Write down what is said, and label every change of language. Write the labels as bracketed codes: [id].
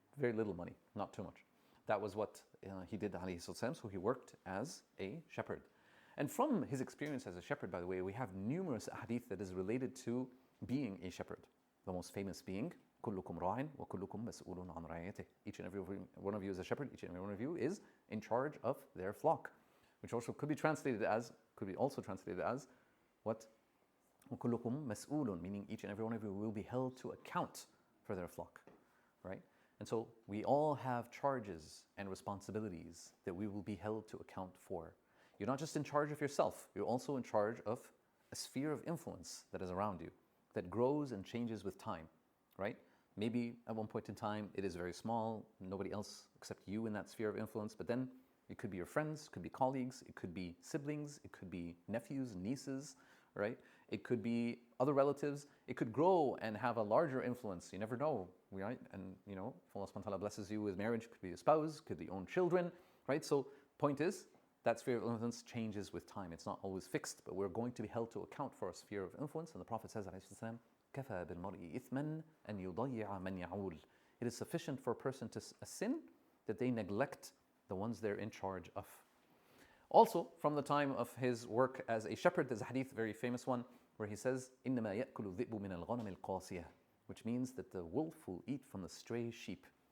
[en] Very little money, not too much. That was what he did, alayhi sallam. So he worked as a shepherd. And from his experience as a shepherd, by the way, we have numerous hadith that is related to being a shepherd. The most famous being, [ar] كُلُّكُمْ رَاعٍ وَكُلُّكُمْ مَسْئُولٌ عَنْ رَعِيَّتِهِ. [en] Each and every one of you is a shepherd, each and every one of you is in charge of their flock. Which also could be also translated as what? [ar] وَكُلُّكُمْ مَسْئُولٌ, [en] meaning each and every one of you will be held to account for their flock, right? And so we all have charges and responsibilities that we will be held to account for. You're not just in charge of yourself, you're also in charge of a sphere of influence that is around you, that grows and changes with time, right? Maybe at one point in time it is very small, nobody else except you in that sphere of influence, but then it could be your friends, it could be colleagues, it could be siblings, it could be nephews, nieces, right? It could be other relatives. It could grow and have a larger influence. You never know, right? And if Allah subhanahu wa ta'ala blesses you with marriage, it could be a spouse, could be own children, right? So point is, that sphere of influence changes with time. It's not always fixed, but we're going to be held to account for a sphere of influence. And the Prophet says, [ar] كَفَى بِالْمَرْءِ إِثْمًا أَنْ يُضَيِّعَ مَنْ يَعُولُ. [en] It is sufficient for a person to sin that they neglect the ones they're in charge of. Also, from the time of his work as a shepherd, there's a hadith, a very famous one, where he says, [ar] إِنَّمَا يَأْكُلُ الذِّئْبُ مِنَ الْغَنَمِ الْقَاسِيَةِ, [en] which means that the wolf will eat from the stray sheep.